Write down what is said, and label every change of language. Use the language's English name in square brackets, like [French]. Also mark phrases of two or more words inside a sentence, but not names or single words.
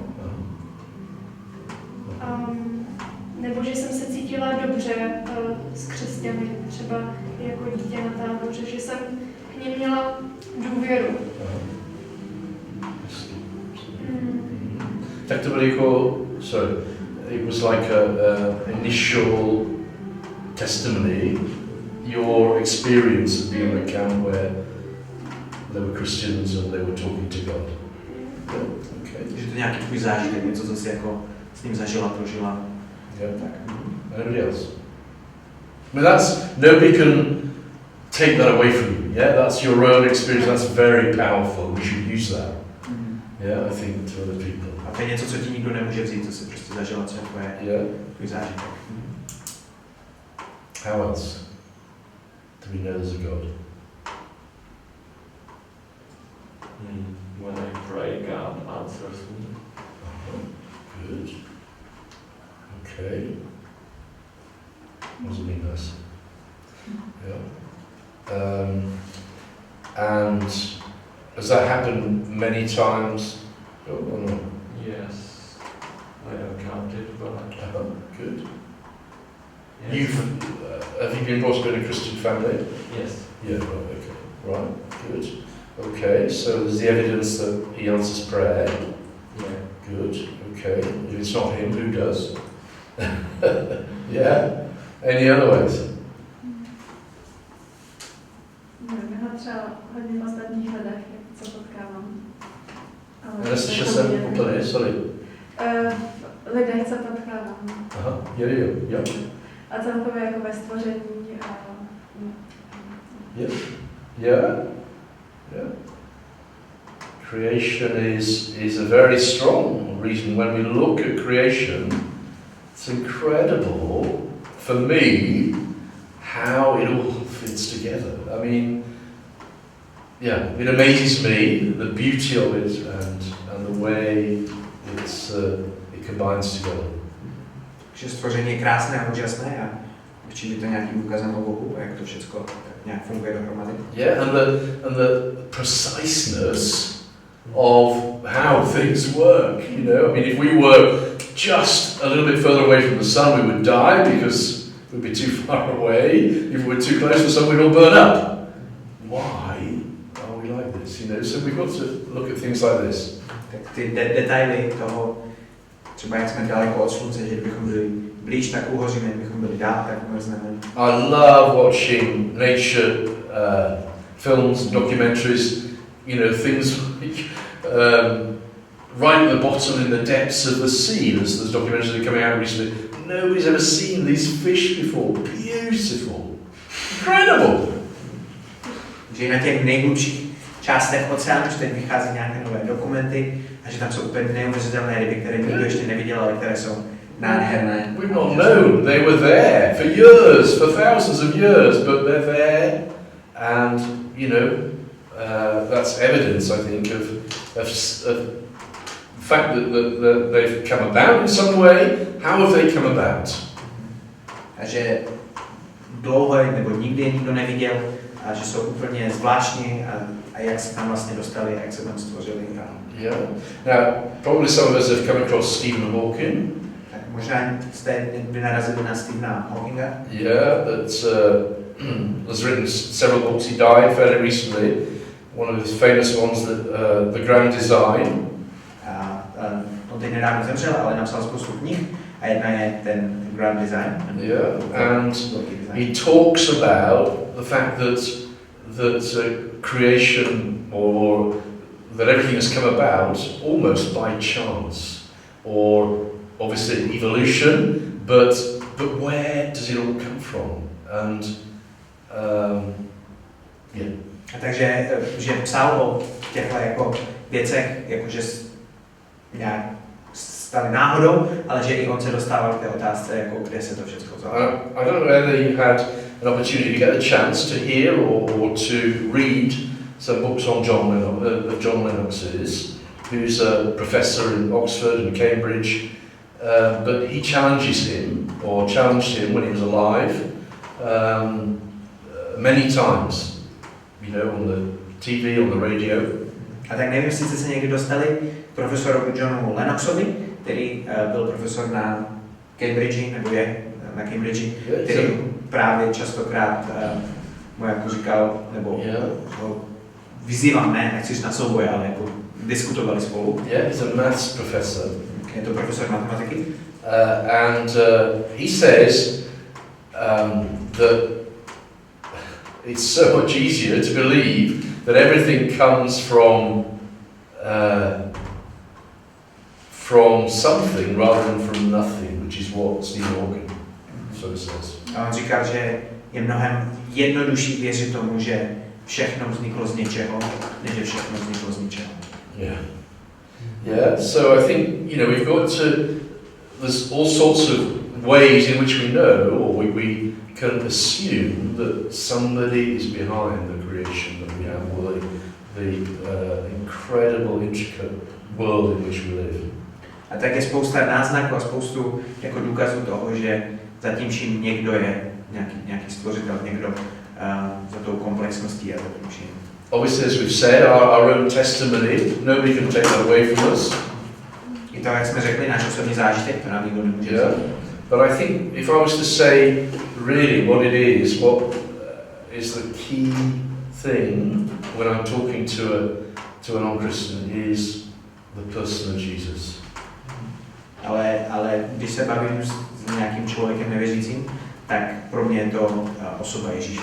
[Czech] Nebo že jsem se cítila dobře s křesťany, třeba jako dítě na táboře, že jsem k nim měla důvěru. Tak to bylo [English] it was like a initial testimony, your experience of being in a camp where there were Christians and they were talking to God. Yeah, okay. [Czech] Že to nějaký tvůj zážitek, něco, co jsi jako s ním zažila, prožila. [English] Yeah. Tak. Anybody else? I mean, nobody can take that away from you. Yeah, that's your own experience. That's very powerful. We should use that. Yeah, I think to other people. [Czech] A to je něco, co ti nikdo nemůže vzít, co jsi prostě zažila, co je tvůj zážitek. [English] How else do we know there's a God? When I pray, God answers me. Good. [Czech] Okay. Rozumím nás. [English] Yeah. And has that happened many times? Or not? Yes. I have counted, but... Good. Yes. Have you been brought up in a Christian family? Yes. Yeah, right, okay. Right, good. Okay, so there's the evidence that he answers prayer. Yeah. Good, okay. If it's not him, who does? Yeah? Any other ways? [Czech] Nevím, já třeba hodně v ostatních lidech, co potkávám. Neslyšel jsem úplně, sorry. Lidech, co potkávám. Aha, jo. A celkově jako ve stvoření. [English] Yeah. Creation is a very strong reason. When we look at creation, it's incredible for me how it all fits together. I mean, yeah, it amazes me the beauty of it and the way it combines together. [Czech] Že stvoření je krásné a úžasné a určitě to nějakým důkazem o Bohu a jak to všechno tak nějak funguje dohromady. [English] Yeah, and the preciseness of how things work, you know. I mean, if we were just a little bit further away from the sun, we would die because we'd be too far away. If we were too close to the sun, we'd all burn up. Why are we like this, you know? So we've got to look at things like this. [Czech] Tak ty detaily toho, třeba jak jsme daleko od slunce, že kdybychom byli blíž, tak uhoříme, kdybychom byli dál, tak umrzneme. [English] I love watching nature films, documentaries, you know, things like right at the bottom in the depths of the sea. There's documentaries that are coming out recently. Nobody's ever seen these fish before. Beautiful. Incredible. [Czech] Že na těch nejhlubších částech oceánu, že teď vychází nějaké nové dokumenty a že tam jsou úplně neuvěřitelné ryby, které nikdo ještě neviděl, ale které jsou nádherné. [English] We've not known they were there for years, for thousands of years, but they're there, and you know that's evidence, I think, of the fact that they've come about in some way. How have they come about? [Czech] A že dlouho nebo nikdy je nikdo neviděl a že jsou úplně zvláštní a jak se tam vlastně dostali, jak se tam stvořili. [English] Yeah. Now, probably some of us have come across Stephen Hawking. [Czech] Tak možná jste by narazili na Stephena Hawkinga. [English] Yeah, that has written several books. He died fairly recently. One of his famous ones, The Grand Design. [Czech] On teď nedávno zemřel, ale napsal spoustu knih a jedna je ten Grand Design. [English] Yeah, and he talks about the fact that creation or that everything has come about almost by chance, or obviously evolution, but where does it all come from? And yeah. [Czech] A takže že psal o těchto jako věcech, jakože nějak staly náhodou, ale že i on se dostával k té otázce, jako kde se to všechno vzalo. [English] I don't know whether you had an opportunity to get a chance to hear or to read some books on John Lennox's, who's a professor in Oxford and Cambridge, but he challenged him when he was alive many times, you know, on the TV, on the radio. [Czech] A tak nevím, jestli jste se někdy dostali k profesoru Johnu Lennoxovi, který byl profesor na Cambridge, nebo je na Cambridge, který právě častokrát mu jako říkal, nebo ho vyzýval, nechci říct na souboje, ale jako diskutovali spolu. [English] Yeah, he's a maths professor. [Czech] Je to profesor matematiky. [English] And he says that it's so much easier to believe that everything comes from something rather than from nothing, which is what Stephen Hawking sort of says. [Czech] A on říkal, že je mnohem jednodušší věřit tomu, že všechno vzniklo z něčeho, než že všechno vzniklo z ničeho. [English] Yeah, so I think, you know, we've got to, there's all sorts of ways in which we know, or we can assume that somebody is behind the creation that we have, or the incredible, intricate world in which we live. [Czech] A tak je spousta náznaků a spoustu jako důkazů toho, že zatím čím někdo je, nějaký stvořitel, někdo za tou komplexností a za tím čím. [English] Obviously, as we've said, our own testimony, nobody can take that away from us. [Czech] I to, jak jsme řekli, náš osobní zážitek, to nám nikdo nemůže [English] Yeah. But I think if I was to say really what it is, what is the key thing when I'm talking to a non-Christian is the person of Jesus. [Czech] Ale když se bavím s nějakým člověkem nevěřícím, tak pro mě je to osoba Ježíše.